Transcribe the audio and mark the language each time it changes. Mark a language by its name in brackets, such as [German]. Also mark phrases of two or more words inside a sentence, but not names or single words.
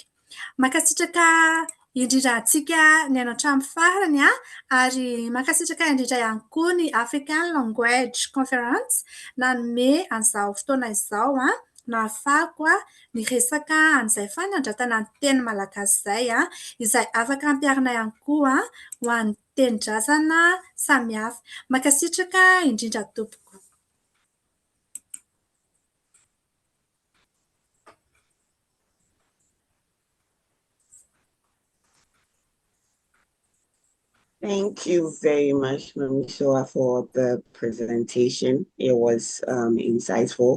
[Malagasy] Mankasitraka indrindra antsika ny any an-trano farany ary mankasitraka indrindra ihany koa ny African Language Conference nanome an'izao fotoana izao nahafahako ny resaka an'izay fanandratana ny teny malagasy izay izay afaka ampiharina ihany koa ho an'ny tenin-drazana samihafa. Mankasitraka indrindra tompoko. [English] Thank you very much, Mamisoa, for the presentation. It was insightful.